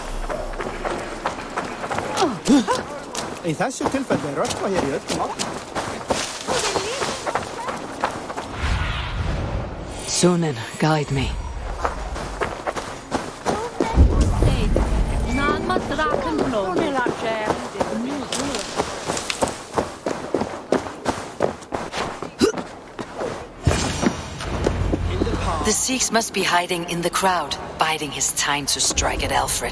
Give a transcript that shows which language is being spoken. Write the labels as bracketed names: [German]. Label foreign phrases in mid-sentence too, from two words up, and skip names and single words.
[Icelandic] I þessu tilfelli er rökkva hér í öllum áttum. [English] Sunan, guide me. The Seax must be hiding in the crowd, biding his time to strike at Alfred.